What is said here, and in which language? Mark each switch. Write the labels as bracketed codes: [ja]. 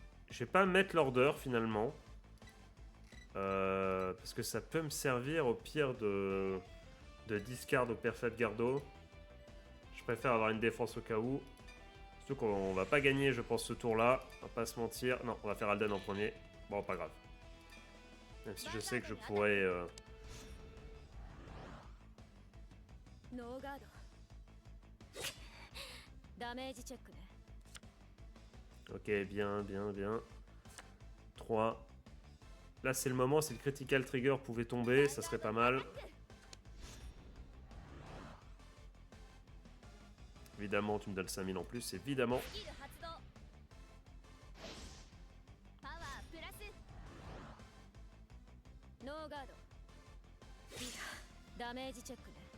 [fr] Je vais pas mettre l'order finalement. Parce que ça peut me servir au pire de discard au Perfect Gardo. Je préfère avoir une défense au cas où. Surtout qu'on va pas gagner, je pense, ce tour-là. On va pas se mentir. Non, on va faire Alden en premier. Bon, pas grave. Même si je sais que je pourrais... [ja] ノーガードダメージチェックね [fr] Ok, bien. 3. Là, c'est le moment. Si le critical trigger pouvait tomber, ça serait pas mal. Évidemment, tu me donnes 5000 en plus, évidemment. [ja] スキル発動パワープラスノーガードダメージチェックね